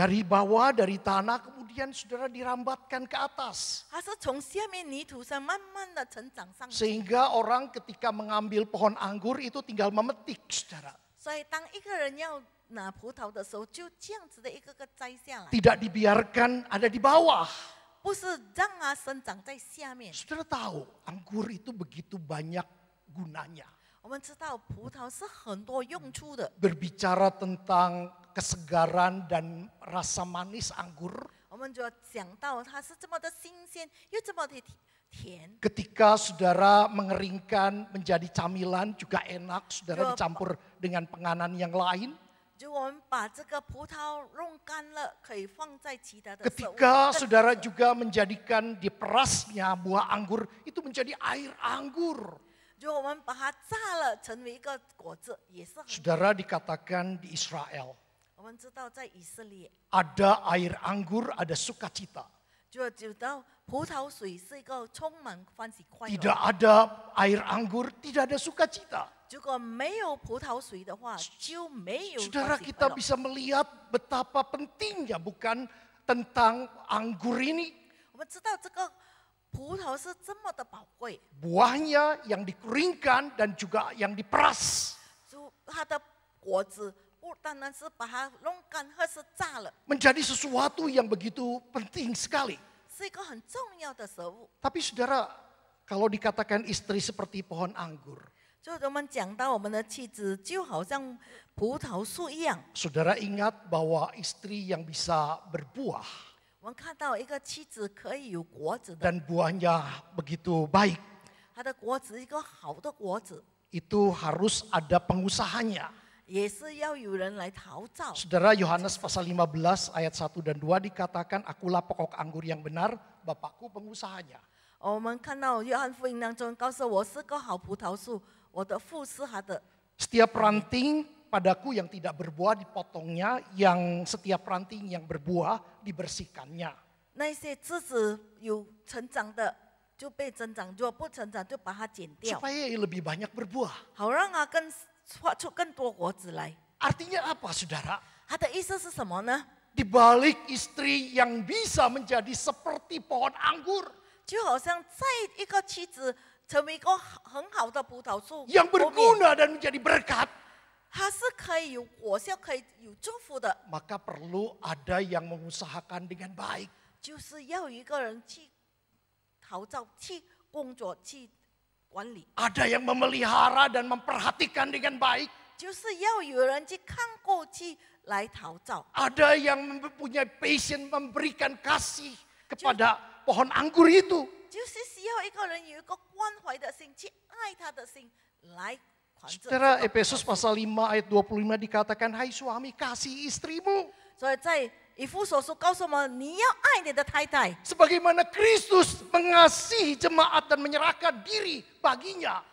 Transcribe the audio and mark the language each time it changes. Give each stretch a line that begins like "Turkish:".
Indonesian: Dari bawah, dari tanah, kemudian saudara dirambatkan ke atas.
Chinese: 它是从下面泥土上慢慢的成长上去。
Indonesian: Sehingga orang ketika mengambil pohon anggur itu tinggal memetik, saudara.
Chinese: 所以当一个人要拿葡萄的时候，就这样子的一个个摘下来，
Indonesian: Tidak dibiarkan ada di bawah.
Chinese: 不是让它生长在下面。
Indonesian: Saudara tahu, anggur itu begitu banyak gunanya.
Chinese: 我们知道葡萄是很多用处的。
Indonesian: Berbicara tentang kesegaran dan rasa manis anggur.
Chinese: 我们就要想到它是这么的新鲜，又这么的甜。
Indonesian: Ketika saudara mengeringkan menjadi camilan juga enak, saudara dicampur dengan penganan yang lain.
Chinese: 如果我们把这个葡萄弄干了，可以放在其他的食物。
Indonesian: Ketika saudara juga menjadikan diperasnya buah anggur itu menjadi air anggur.
Chinese: 如果我们把它榨了，成为一个果子，也是很。
Indonesian: Saudara, dikatakan di Israel
Chinese: 我们知道在以色列，
Indonesian: ada air anggur, ada sukacita.
Chinese: 就知道葡萄水是一个充满欢喜快
Indonesian: Tidak
Chinese: 乐。
Indonesian: ada air anggur, tidak ada sukacita.
Chinese: 如果没有葡萄水的话，就没有
Indonesian: Saudara,
Chinese: 欢喜
Indonesian: kita
Chinese: 快乐。
Indonesian: bisa melihat betapa pentingnya bukan tentang anggur ini.
Chinese: 我们知道这个葡萄是这么的宝贵，
Indonesian: Buahnya yang dikeringkan dan juga yang diperas.
Chinese: 就它的果子不单单是把它弄干，或是榨了，
Indonesian: Menjadi sesuatu yang begitu penting sekali.
Chinese: 是一个很重要的食物。
Indonesian: Tapi saudara, kalau dikatakan istri seperti pohon anggur,
Chinese: 就我们讲到我们的妻子就好像葡萄树一样，
Indonesian: Saudara ingat bahwa istri yang bisa berbuah
Chinese: 我们看到一个妻子可以有果子的，
Indonesian: dan buahnya begitu baik,
Chinese: 她的果子一个好的果子，
Indonesian: itu harus ada pengusahanya.
Chinese: 也是要有人来陶造。
Indonesian: Saudara, Yohanes pasal 15 ayat 1 dan 2 dikatakan, akulah pokok anggur yang benar, Bapakku pengusahanya.
Chinese: 我们看到约翰福音当中告诉我是个好葡萄树，我的父是他的。
Indonesian: Setiap ranting padaku yang tidak berbuah dipotongnya, yang setiap ranting yang berbuah dibersihkannya.
Chinese: 那些枝子有成长的就被增长，如果不成长就把它剪掉，
Indonesian: Supaya lebih banyak berbuah.
Chinese: 好让它发出更多果子来。
Indonesian: Artinya apa, saudara?
Chinese: 它的意思是什么呢？
Indonesian: Di balik istri yang bisa menjadi seperti pohon anggur
Chinese: 就好像在一个妻子成为一个很好的葡萄树，
Indonesian: yang
Chinese: 后面
Indonesian: berguna dan menjadi berkat,
Chinese: 它是可以有果效，可以有祝福的，
Indonesian: maka perlu ada yang mengusahakan dengan baik.
Chinese: 就是要有一个人去陶造、去工作、去管理，
Indonesian: Ada yang memelihara dan memperhatikan dengan baik.
Chinese: 就是要有人去看过去来陶造。
Indonesian: Ada yang mempunyai passion memberikan kasih kepada pohon anggur itu.
Chinese: 就是需要一个人有一个关怀的心，去爱他的心，来管着。
Indonesian: Saudara, Efesus pasal 5 ayat 25 dikatakan, hai suami kasih istrimu.
Chinese: 所以在以弗所书告诉我们，你要爱你的太太，
Indonesian: Sebagaimana Kristus mengasihi jemaat dan menyerahkan diri baginya.